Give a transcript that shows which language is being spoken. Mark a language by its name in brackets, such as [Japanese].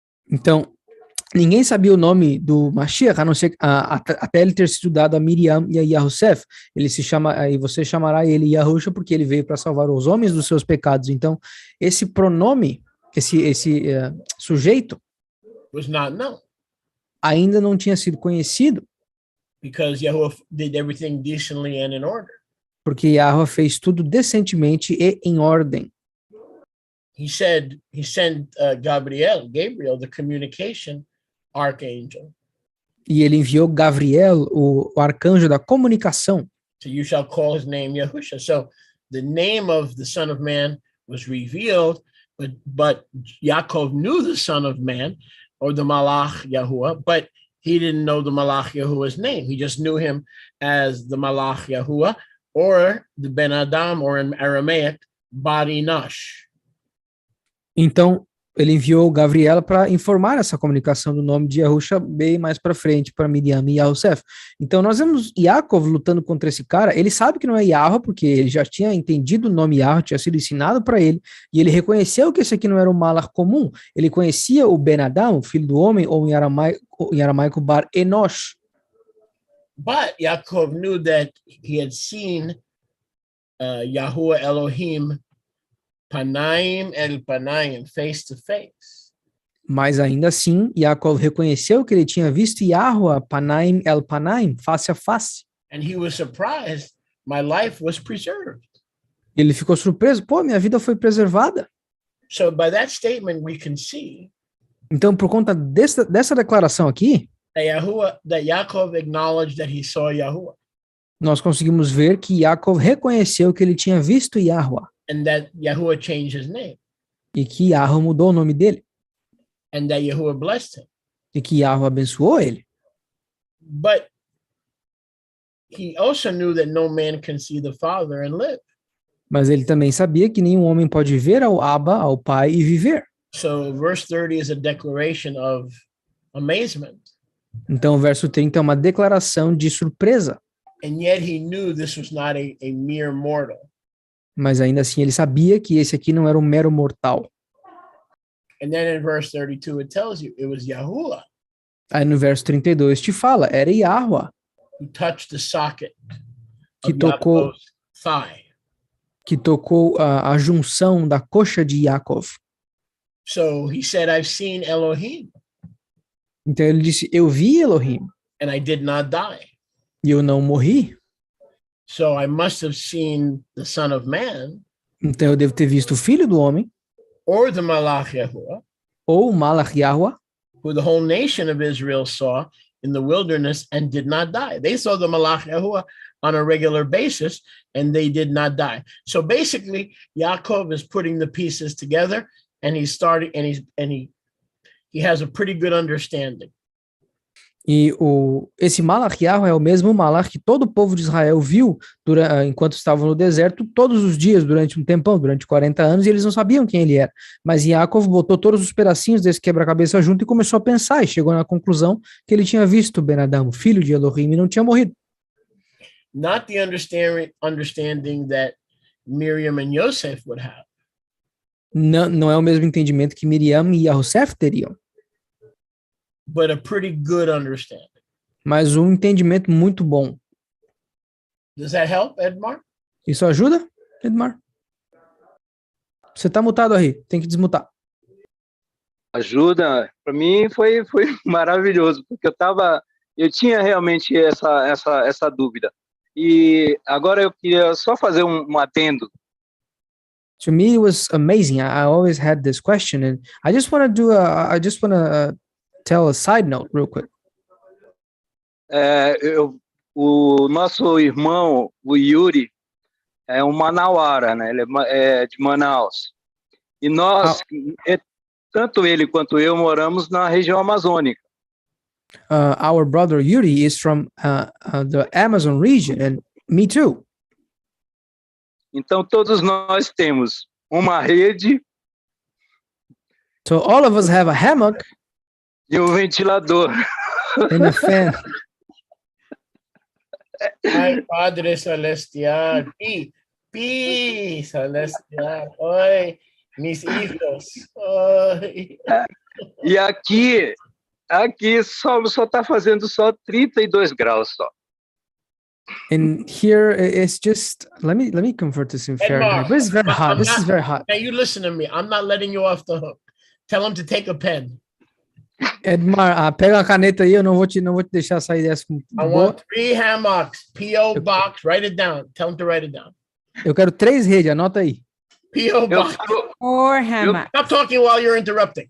[Portuguese] Então, ninguém sabia o nome do Mashiach, a não ser até ele ter sido dado a Miriam e a Yahusef. Ele se chama, e você chamará ele Yahusha, porque ele veio para salvar os homens dos seus pecados. Então, esse pronome, esse sujeito, [English] was not known. [Portuguese] Ainda não tinha sido conhecido. [English] Because Yahuwah did everything decently and in order. [Portuguese] Porque Yahweh fez tudo decentemente e em ordem. [English] He sent Gabriel, the communication archangel. [Portuguese] E ele enviou Gabriel, o arcanjo da comunicação. [English] So you shall call his name Yahusha. So the name of the Son of Man was revealed, but Yaakov knew the Son of Man, or the Malach Yahuwah, but he didn't know the Malach Yahuwah's name. He just knew him as the Malach Yahuwah, or the Ben Adam, or in Aramaic, Bari Nash. [Portuguese] Então, ele enviou Gabriel para informar essa comunicação do nome de Yahusha bem mais para frente, para Miriam e Yahusef. Então, nós vemos Yaakov lutando contra esse cara. Ele sabe que não é Yahweh, porque ele já tinha entendido o nome Yahweh, tinha sido ensinado para ele, e ele reconheceu que esse aqui não era um Malach comum. Ele conhecia o Ben Adam, o filho do homem, ou em aramaico Bar Enosh. [English] But Yaakov knew that he had seen Yahuwah Elohim Panaim el Panaim, face to face. [Portuguese] Mas ainda assim, Yaakov reconheceu que ele tinha visto Yahweh Panaim el Panaim, face a face. [English] And he was surprised my life was preserved. [Portuguese] Ele ficou surpreso, pô, minha vida foi preservada. [English] So by that statement we can see. [Portuguese] Então, por conta dessa declaração aqui, [English] that Yaakov acknowledged that he saw Yahuwah. [Portuguese] Nós conseguimos ver que Yaakov reconheceu que ele tinha visto Yahweh. [English] And that Yahuwah changed his name. [Portuguese] E que Yahweh mudou o nome dele. [English] And that Yahuwah blessed him. [Portuguese] E que Yahweh abençoou ele. [English] But he also knew that no man can see the Father and live. [Portuguese] Mas ele também sabia que nenhum homem pode ver ao Abba, ao Pai, e viver. [English] So verse 30 is a declaration of amazement. [Portuguese] Então o verso 30 é uma declaração de surpresa. [English] And yet he knew this was not a mere mortal. [Portuguese] Mas ainda assim ele sabia que esse aqui não era um mero mortal. [English] And then in verse 32, it tells you it was Yahuwah [Portuguese] Aí no verso 32 te fala, era Yahweh [English] who touched the socket [Portuguese] que [English] of [Portuguese] tocou, [English] Yaakov's thigh. [Portuguese] que tocou a junção da coxa de Yaakov. [English] So he said, I've seen Elohim [Portuguese] Então ele disse, eu vi Elohim [English] and I did not die. [Portuguese] e eu não morri. [English] So I must have seen the Son of Man [Portuguese] Então eu devo ter visto o Filho do Homem, [English] or the Malach Yahuwah, [Portuguese] ou o Malach Yahweh, [English] who the whole nation of Israel saw in the wilderness and did not die. They saw the Malach Yahuwah on a regular basis and they did not die. So basically, Yaakov is putting the pieces together and he's starting and he has a pretty good understanding. [Portuguese] E esse Malach Yahweh é o mesmo Malach que todo o povo de Israel viu enquanto estavam no deserto, todos os dias, durante um tempão, durante 40 anos, e eles não sabiam quem ele era. Mas Yaakov botou todos os pedacinhos desse quebra-cabeça junto e começou a pensar, e chegou na conclusão que ele tinha visto Ben Adam, filho de Elohim, e não tinha morrido. [English] Not the understanding that Miriam and Yosef would have. [Portuguese] Não é o mesmo entendimento que Miriam e Yosef teriam, [English] but a pretty good understanding. [Portuguese] mas um entendimento muito bom. [English] Does that help, Edmar? [Portuguese] Isso ajuda, Edmar? Você tá mutado aí, tem que desmutar. Ajuda. Para mim foi maravilhoso, porque eu tinha realmente essa dúvida. E agora eu queria só fazer um adendo. [English] To me, it was amazing. I always had this question, and I just want to tell a side note real quick. [Portuguese] O nosso irmão, o Yuri, é um manauara, né? Ele é de Manaus. E nós, tanto ele quanto eu, moramos na região amazônica. [English] Our brother Yuri is from the Amazon region, and me too. [Portuguese] Então, todos nós temos uma rede. [English] So all of us have a hammock [Portuguese] e um ventilador. [English] And a fan. [Spanish] Ai, Padre Celestial, pi celestial, oi, mis hijos, oi. [Portuguese] E aqui só tá fazendo só 32 graus só. [English] And here it's just, let me convert this in Fahrenheit. But it's very hot. This is very hot. Now you listen to me. I'm not letting you off the hook. Tell him to take a pen. [Portuguese] Edmar, pega a caneta aí, eu não vou te deixar sair dessa. [English] I want 3 hammocks, P.O. Box, write it down. Tell him to write it down. [Portuguese] Eu quero 3 redes, anota aí. [English] P.O. Box. 4 hammocks. Stop talking while you're interrupting.